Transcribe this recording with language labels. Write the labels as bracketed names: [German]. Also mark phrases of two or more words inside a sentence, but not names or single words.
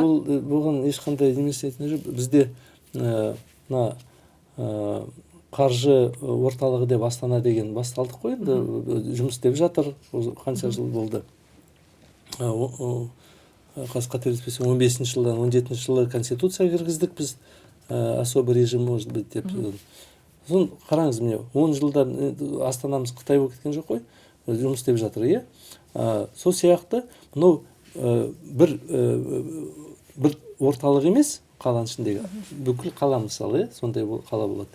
[Kazakh] Ол бұған ешқандай емес етіне жоқ. Бізде қаржы орталығы деп Астана деген басталдық қой, енді жұмыс істеп жатыр, қанша жыл болды. Қателеспесем 15-ші жылдан 17-ші жылы конституция кіргіздік біз, [Russian] особый режим может быть деп. [Kazakh] Сосын қараңыз, міне 10 жылдан Астанамыз Қытай болып кеткен жоқ қой, жұмыс істеп жатыр. Сол сияқты мынау бір орталық емес, қаланың ішіндегі бүкіл қала мысалы, сондай қала болады.